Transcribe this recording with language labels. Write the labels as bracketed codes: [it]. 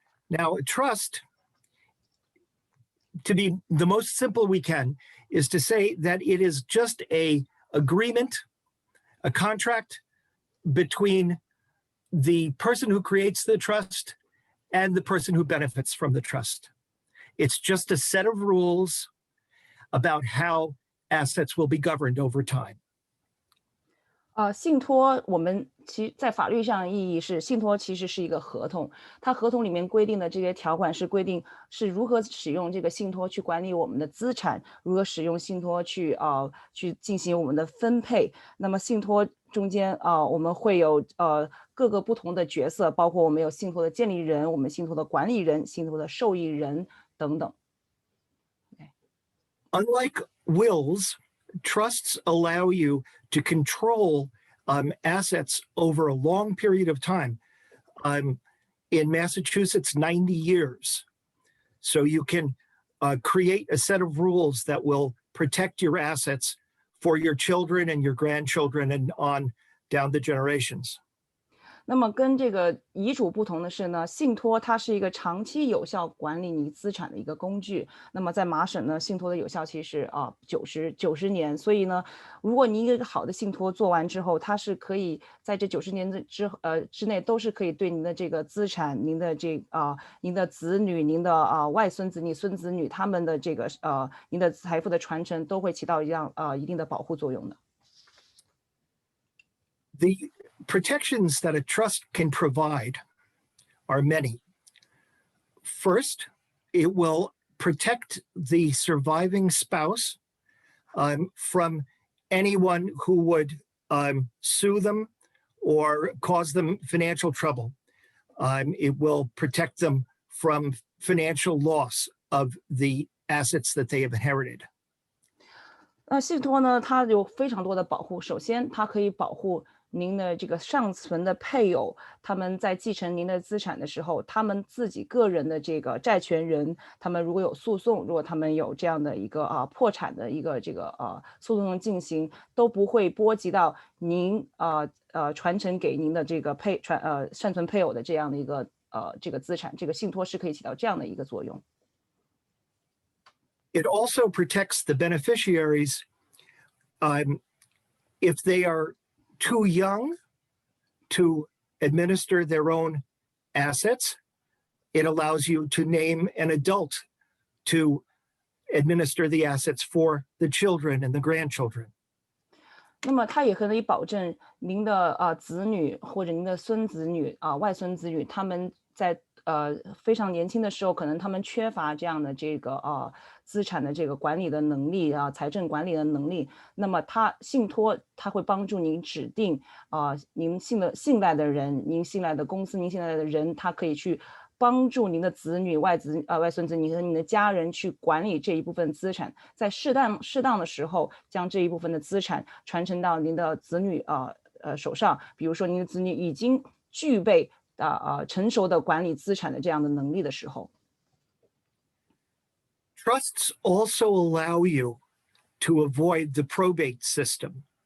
[en] Now, a trust, to be the most simple we can, is to say that it is just an agreement, a contract between the person who creates the trust and the person who benefits from the trust. It's just a set of rules about how assets will be governed over time. [zh] 信托我们在法律上意义是，信托其实是一个合同，它合同里面规定的这些条款是规定是如何使用这个信托去管理我们的资产，如何使用信托去进行我们的分配。那么信托中间我们会有各个不同的角色，包括我们有信托的建立人，我们信托的管理人，信托的受益人等等。 [en] Unlike wills, trusts allow you to control assets over a long period of time. In Massachusetts, 90 years. So you can create a set of rules that will protect your assets for your children and your grandchildren and on down the generations. [zh] 那么跟这个遗嘱不同的是呢，信托它是一个长期有效管理你资产的一个工具。那么在麻省呢，信托的有效期是90年，所以呢，如果您一个好的信托做完之后，它是可以在这90年之内都是可以对您的这个资产、您的子女、您的外孙子女、孙子女他们的这个您的财富的传承都会起到一定的保护作用的。 [en] The protections that a trust can provide are many. First, it will protect the surviving spouse from anyone who would sue them or cause them financial trouble. It will protect them from financial loss of the assets that they have inherited. [zh] 那信托呢，它有非常多的保护。首先，它可以保护您的这个尚存的配偶，他们在继承您的资产的时候，他们自己个人的这个债权人，他们如果有诉讼，如果他们有这样的一个破产的一个这个诉讼的进行，都不会波及到您传承给您的这个尚存配偶的这样的一个这个资产，这个信托是可以起到这样的一个作用。 [en] It also protects the beneficiaries if they are too young to administer their own assets. It allows you to name an adult to administer the assets for the children and the grandchildren. [zh] 那么它也可以保证您的子女或者您的孙子女外孙子女，他们在非常年轻的时候，可能他们缺乏这样的这个资产的这个管理的能力财政管理的能力。那么信托它会帮助您指定您信赖的人，您信赖的公司，您信赖的人，他可以去帮助您的子女、外孙子女和您的家人去管理这一部分资产，在适当的时候将这一部分的资产传承到您的子女手上。比如说您的子女已经具备成熟的管理资产的这样的能力的时候。 [en] Trusts also allow you to avoid the probate system.